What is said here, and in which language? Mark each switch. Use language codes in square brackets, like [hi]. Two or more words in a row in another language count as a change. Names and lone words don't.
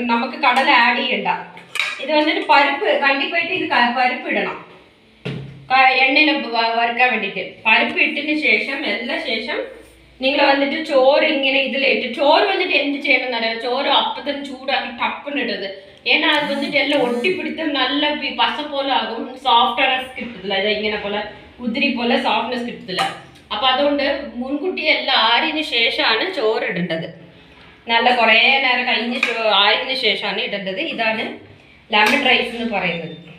[ml] നമുക്ക് കടല ആഡ് ചെയ്യണ്ട. ഇത് വന്നിട്ട് പരിപ്പ് കണ്ടിപ്പായിട്ട് ഇത് പരിപ്പ് ഇടണം. എണ്ണയിൽ വറുക്കാൻ വേണ്ടിയിട്ട് പരിപ്പ് ഇട്ടതിന് ശേഷം ശേഷം നിങ്ങൾ വന്നിട്ട് ചോറ് ഇങ്ങനെ ഇതിലിട്ട്, ചോറ് വന്നിട്ട് എന്ത് ചെയ്യണം എന്നറിയാം, ചോറ് അപ്പത്തിന് ചൂടാക്കി ടപ്പിനിടരുത്. [ta] ஏன்னா அது வந்துட்டு எல்லாம் ஒட்டி பிடித்து நல்ல பசை போல ஆகும், சாஃப்ட்னஸ் കിട്ടത്തില്ല. [ml] ഇത് ഇങ്ങനെ പോലെ ഉതിരി പോലെ സോഫ്റ്റ്നെസ് കിട്ടത്തില്ല. അപ്പോൾ അതുകൊണ്ട് മുൻകൂട്ടി എല്ലാം ആറിയതിന് ശേഷമാണ് ചോറ് ഇടേണ്ടത്. നല്ല കുറേ നേരം കഴിഞ്ഞ് ആറിയതിന് ശേഷമാണ് ഇടേണ്ടത്. ഇതാണ് [en] lemon rice [ml] എന്ന് പറയുന്നത്.